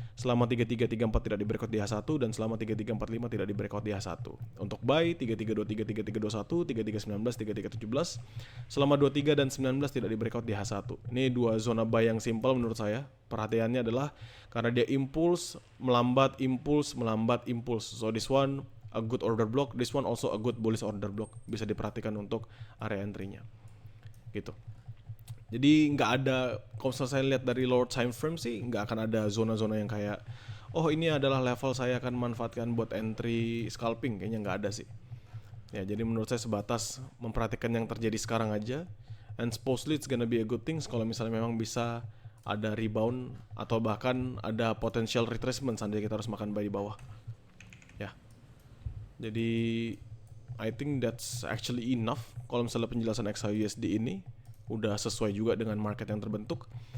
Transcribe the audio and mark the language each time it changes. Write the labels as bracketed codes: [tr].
[id] Selama 3334 tidak di breakout di H1 dan selama 3345 tidak di breakout di H1. Untuk buy 3323, 3321, 3319, 3317. Selama 23 dan 19 tidak di breakout di H1. Ini dua zona buy yang simple menurut saya. Perhatiannya adalah karena dia impuls, melambat, impuls, melambat, impuls. [en] So this one a good order block, this one also a good bullish order block. [id] Bisa diperhatikan untuk area entry-nya. Gitu. Jadi nggak ada, kalau saya lihat dari lower time frame sih nggak akan ada zona-zona yang kayak oh ini adalah level saya akan manfaatkan buat entry scalping, kayaknya nggak ada sih. Ya jadi menurut saya sebatas memperhatikan yang terjadi sekarang aja, [en] and supposedly it's gonna be a good things [id] kalau misalnya memang bisa ada rebound atau bahkan ada potential retracement seandainya kita harus makan buy di bawah. Ya. [en] Jadi I think that's actually enough. [id] Kalau misalnya penjelasan XAUUSD ini udah sesuai juga dengan market yang terbentuk.